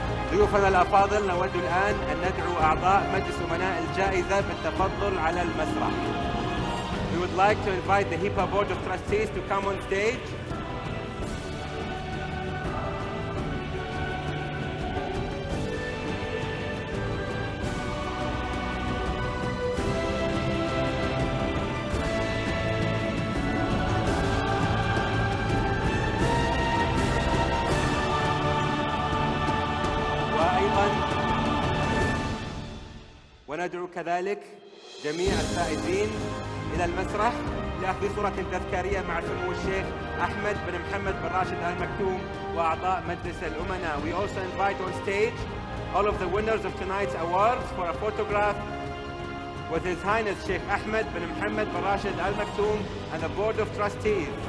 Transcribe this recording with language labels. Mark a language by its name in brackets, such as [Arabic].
[Arabic] ضيوفنا الأفاضل نود الآن أن ندعو أعضاء مجلس أمناء الجائزة بالتفضل على المسرح. [English] We would like to invite the HIPA Board of Trustees to come on stage. [Arabic] وندعو كذلك جميع الفائزين إلى المسرح لأخذ صورة تذكارية مع سمو الشيخ أحمد بن محمد بن راشد آل مكتوم وأعضاء مجلس الأمناء. [English] We also invite on stage all of the winners of tonight's awards for a photograph with His Highness Sheikh Ahmed bin Mohammed bin Rashid Al Maktoum and the Board of Trustees.